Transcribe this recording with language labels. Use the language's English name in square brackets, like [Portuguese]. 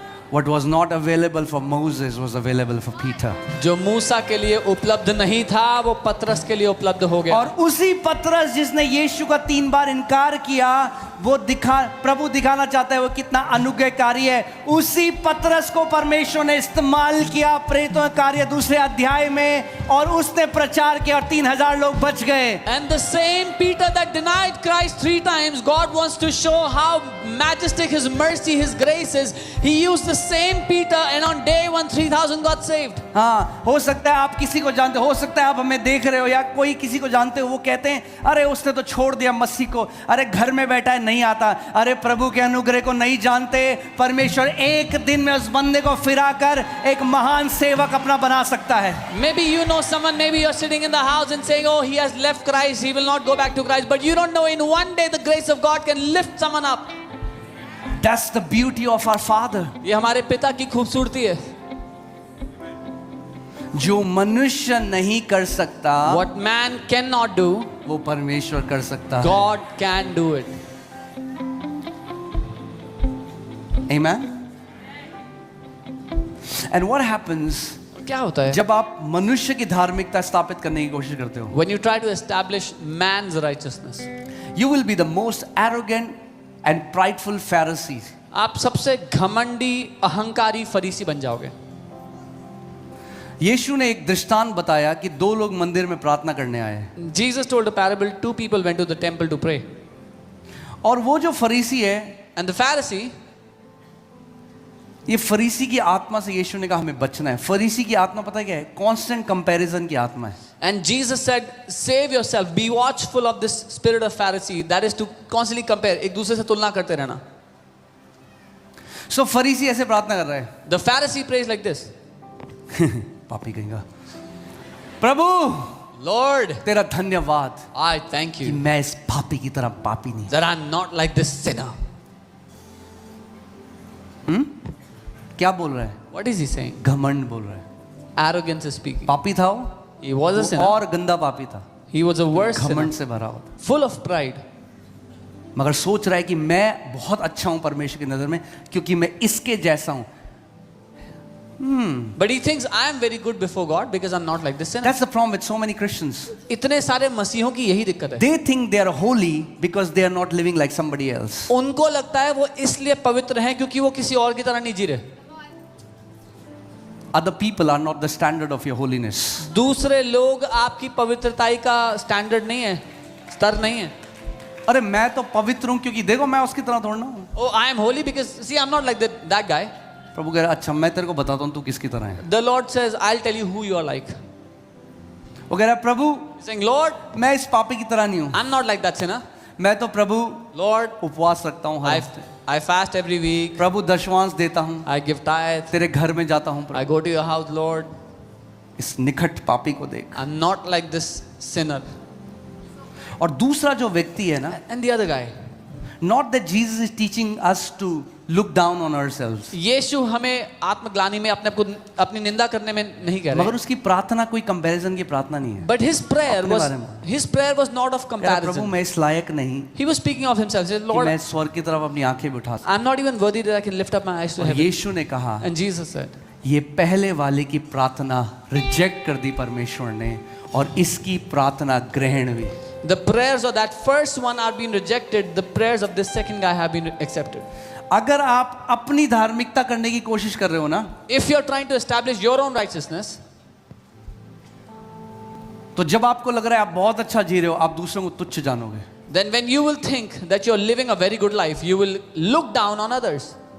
[English] What was not available for Moses was available for Peter. [Hindi] जो मूसा के लिए उपलब्ध नहीं था वो पतरस के लिए उपलब्ध हो गया. और उसी पतरस जिसने यीशु का 3 बार इनकार किया, वो प्रभु दिखाना चाहता है वो कितना अनुग्रहकारी है. उसी पतरस को परमेश्वर ने इस्तेमाल किया प्रेरितों के कार्य 2 अध्याय में, और उसने प्रचार किया और 3000 लोग बच गए. [English] And the same Peter that denied Christ 3 times, God wants to show how majestic His mercy, His grace is. He used the same Peter, and on day 1, 3000 got saved. [Hindi] हाँ, हो सकता है आप किसी को जानते हो सकता है आप हमें देख रहे हो या कोई किसी को जानते हो, वो कहते हैं अरे उसने तो छोड़ दिया मसीह को, अरे घर में बैठा है नहीं आता, अरे प्रभु के अनुग्रह को नहीं जानते. परमेश्वर एक दिन में उस बंदे को फिराकर एक महान सेवक अपना बना सकता है. [English] Maybe you know someone, maybe you're sitting in the house and saying, oh, he has left Christ, he will not go back to Christ. But you don't know, in one day the grace of God can lift someone up. That's the beauty of our Father. [Hindi] ये हमारे पिता की खूबसूरती है. जो मनुष्य नहीं कर सकता, [English] What man cannot do, [Hindi] वो परमेश्वर कर सकता है. [English] God can do it. Amen. And what happens [Hindi] क्या होता है जब आप मनुष्य की धार्मिकता स्थापित करने की कोशिश करते हो? [English] when you try to establish man's righteousness? You will be the most arrogant and prideful Pharisee. [Hindi] आप सबसे घमंडी अहंकारी फरीसी बन जाओगे. यीशु ने एक दृष्टांत बताया कि दो लोग मंदिर में प्रार्थना करने आए, [English] Jesus told a parable. Two people went to the temple to pray, [Hindi] और वो जो फरीसी है, [English] and the Pharisee, [Hindi] ये फरीसी की आत्मा से यीशु ने कहा हमें बचना है. फरीसी की आत्मा पता है क्या है? [English] constant comparison [Hindi] की आत्मा है. [English] and Jesus said, save yourself, be watchful of this spirit of Pharisee, that is to constantly compare, [Hindi] एक दूसरे से तुलना करते रहना. सो फरीसी ऐसे प्रार्थना कर रहा है, [English] The Pharisee prays like this: [Hindi] पापी कहेगा, प्रभु [English] Lord, [Hindi] तेरा धन्यवाद [English] I thank [Hindi] कि [English] you [Hindi] मैं इस पापी की तरह पापी नहीं. [English] that I'm not like this sinner. [Hindi] क्या बोल रहा है? [English] What is he saying? [Hindi] घमंड बोल रहा है. [English] Arrogance is speaking. [Hindi] पापी था वो, [English] He was a sinner. [Hindi] और गंदा पापी था, [English] He was a worse sinner, [Hindi] घमंड से भरा हुआ था. [English] full of pride. [Hindi] मगर सोच रहा है कि मैं बहुत अच्छा हूं परमेश्वर की नजर में क्योंकि मैं इसके जैसा हूं. [English] But he thinks I am very good before God because I'm not like this sinner. That's the problem with so many Christians. [Hindi] इतने सारे मसीहों की यही दिक्कत है. [English] They think they are holy because they are not living like somebody else. [Hindi] उनको लगता है वो इसलिए पवित्र हैं क्योंकि वो किसी और की तरह नहीं जी रहे. [English] Other people are not the standard of your holiness. [Hindi] दूसरे लोग आपकी पवित्रताई का स्टैंडर्ड नहीं है, स्तर नहीं है. अरे मैं तो पवित्र हूं क्योंकि देखो मैं उसकी तरह थोड़ा ना हूं. [English] Oh, I am holy because see I'm not like that guy. [Hindi] प्रभु कह रहा अच्छा मैं तेरे को बताता हूं तू किसकी तरह है. [English] The Lord says, I'll tell you who you are like. [Hindi] वो कह रहा प्रभु [English] He's saying, Lord, [Hindi] मैं इस पापी की तरह नहीं हूं. [English] I'm not like that sinner. [Hindi] मैं तो प्रभु [English] Lord, [Hindi] उपवास रखता हूं हर हफ्ते. [English] I fast every week. [Hindi] प्रभु दशवांश देता हूं, [English] I give tithe. [Hindi] तेरे घर में जाता हूं. [English] I [Hindi] Prabhu [English] go to your house, Lord. [Hindi] इस निकट पापी को देख. [English] I'm not like this sinner. [Hindi] और दूसरा जो व्यक्ति है ना, [English] And the other guy. not that Jesus is teaching us to look down on ourselves, [Hindi] यीशु हमें आत्मग्लानि में अपनी निंदा करने में नहीं कह रहे. मगर उसकी प्रार्थना कोई कंपैरिजन की प्रार्थना नहीं है. [English] But his prayer [Hindi] अपने बारे में. [English] was not of [Hindi] कह रहा, प्रभु [English] comparison. [Hindi] मैं इस लायक नहीं [English] He was speaking of himself. He said, [Hindi] कि [English] Lord, [Hindi] मैं स्वर्ग की तरफ अपनी आंखें भी उठा सकूं. [English] I'm not even worthy that I can lift up my eyes to [Hindi] और [English] heaven. [Hindi] यीशु ने कहा [English] And Jesus said, [Hindi] ये पहले वाले की प्रार्थना रिजेक्ट कर दी परमेश्वर ने और इसकी प्रार्थना ग्रहण हुई. [English] the prayers of that first one are being rejected. The prayers of this second guy have been accepted. [Hindi] अगर आप अपनी धार्मिकता करने की कोशिश कर रहे हो ना, [English] If you're trying to establish your own righteousness, [Hindi] तो जब आपको लग रहा है आप बहुत अच्छा जी रहे हो, आप दूसरों को तुच्छ जानोगे. [English] then when you will think that you're living a very good life, you will look down on others.